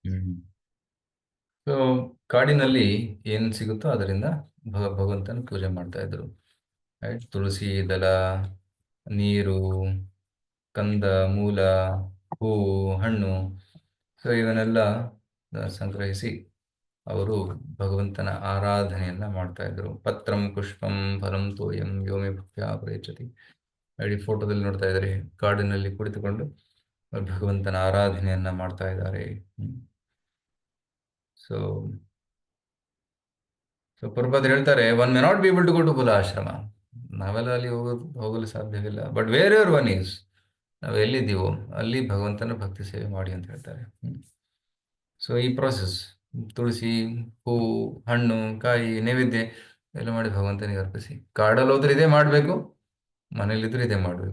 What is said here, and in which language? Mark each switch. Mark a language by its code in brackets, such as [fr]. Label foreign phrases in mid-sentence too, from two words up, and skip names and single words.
[kn] ಸೊ ಕಾಡಿನಲ್ಲಿ ಏನ್ ಸಿಗುತ್ತೋ ಅದರಿಂದ ಭಗವಂತನ ಪೂಜೆ ಮಾಡ್ತಾ ಇದ್ರು. ರೈಟ್. ತುಳಸಿ ದಳ, ನೀರು, ಕಂದ ಮೂಲ, ಹೂವು, ಹಣ್ಣು, ಸೊ ಇವನ್ನೆಲ್ಲ ಸಂಗ್ರಹಿಸಿ ಅವರು ಭಗವಂತನ ಆರಾಧನೆಯನ್ನ ಮಾಡ್ತಾ ಇದ್ರು. [sa] ಪತ್ರಂ ಪುಷ್ಪಂ ಫಲಂ ತೋಯಂ ಯೋಮಿ ಭಕ್ತ್ಯಾ ಪ್ರಯಚ್ಛತಿ. [kn] ಇಡೀ ಫೋಟೋದಲ್ಲಿ ನೋಡ್ತಾ ಇದ್ದಾರೆ, ಕಾಡಿನಲ್ಲಿ ಕುಳಿತುಕೊಂಡು ಭಗವಂತನ ಆರಾಧನೆಯನ್ನ ಮಾಡ್ತಾ ಇದ್ದಾರೆ. ಸೊ ಪ್ರಭುಪಾದರು ಹೇಳ್ತಾರೆ, [en] One may not be able to go to ಪುಲಹ ಆಶ್ರಮ. [kn] ನಾವೆಲ್ಲ ಅಲ್ಲಿ ಹೋಗಲು ಸಾಧ್ಯವಿಲ್ಲ. [en] But wherever one is, [kn] ನಾವು ಎಲ್ಲಿದ್ದೀವೋ ಅಲ್ಲಿ ಭಗವಂತನ ಭಕ್ತಿ ಸೇವೆ ಮಾಡಿ ಅಂತ ಹೇಳ್ತಾರೆ. ಸೊ ಈ ಪ್ರಾಸೆಸ್ ತುಳಸಿ, ಹೂವು, ಹಣ್ಣು, ಕಾಯಿ, ನೈವೇದ್ಯ ಎಲ್ಲ ಮಾಡಿ ಭಗವಂತನಿಗೆ ಅರ್ಪಿಸಿ. ಕಾಡಲ್ಲಿ ಹೋದ್ರೆ ಇದೇ ಮಾಡಬೇಕು, ಮನೇಲಿದ್ರೆ ಇದೇ ಮಾಡಬೇಕು.